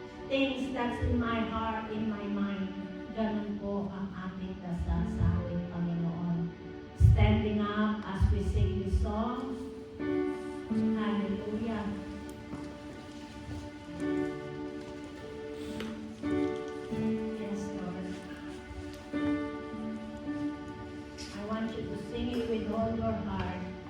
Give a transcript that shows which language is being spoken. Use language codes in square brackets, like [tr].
[en] things that's in my heart, in my mind. [tl] Ganun po ang ating dasal sa ating Panginoon. [en] Standing up as we sing this song. Hallelujah. Yes, Lord. I want you to sing it with all your heart.